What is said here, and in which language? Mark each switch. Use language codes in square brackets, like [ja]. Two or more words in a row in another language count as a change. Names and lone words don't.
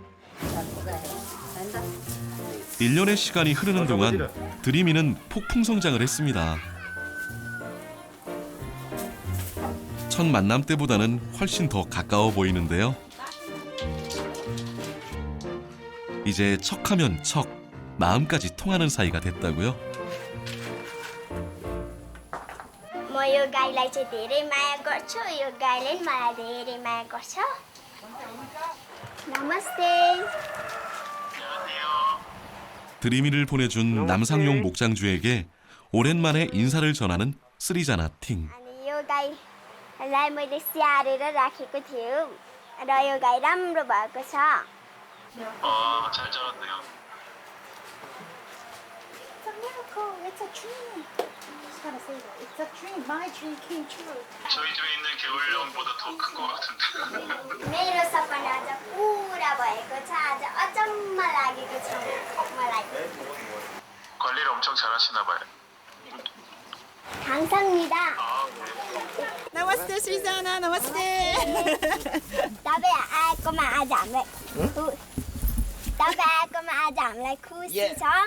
[ko] 1년의 시간이 흐르는 동안 드림이는 폭풍 성장을 했습니다. 첫 만남 때보다는 훨씬 더 가까워 보이는데요. 이제 척하면 척, 마음까지 통하는 사이가 됐다고요. [ne] म यो गाईलाई चाहिँ धेरै माया गर्छु यो गाईले पनि मलाई धेरै माया गर्छ नमस्ते [ko] 드림이를 보내준 남상용 목장주에게 오랜만에 인사를 전하는 쓰리자나 팅. [ne] अनि यो गाईलाई मैले स्याहारेर राखेको थियो र यो गाई राम्रो भएको छ [ko] 잘 자랐네요. [en] It's a miracle. It's a dream. Just gotta say that. It's a dream. My dream came true. [ko] 저희 집에 있는 개울령보다 더 큰 것 같은데. [ne] मेरो सपना आज पुरा भएको छ आज अचम्म लागेको छ मलाई [ko] 관리를 엄청 잘하시나 봐요. 감사합니다. [en] Namaste, Srizana. Namaste. [ne] तपाईँ आएकोमा आज हामीलाई तपाईँ आएकोमा आज हामीलाई खुसी छ